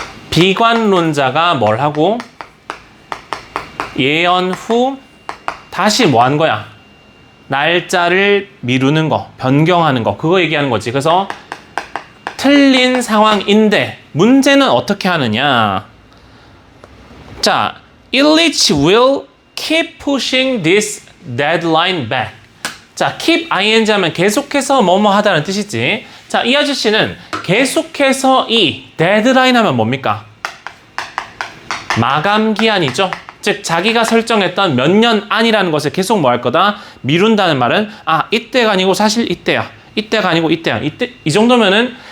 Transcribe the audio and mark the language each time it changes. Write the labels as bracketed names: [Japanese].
[Korean] 비관론자가 뭘 하고 예언 후 다시 뭐 한 거야? 날짜를 미루는 거, 변경하는 거, 그거 얘기하는 거지. 그래서 틀린 상황인데 문제는 어떻게 하느냐? [English] 자, Illich will keep pushing this deadline back. [Korean] 자, keep ing 하면 계속해서 뭐뭐 하다는 뜻이지. 자, 이 아저씨는 계속해서 이 deadline 하면 뭡니까? 마감 기한이죠. 즉 자기가 설정했던 몇 년 안이라는 것을 계속 뭐 할 거다? 미룬다는 말은 이때가 아니고 사실 이때야. 이때가 아니고 이때야. 이때 이 정도면은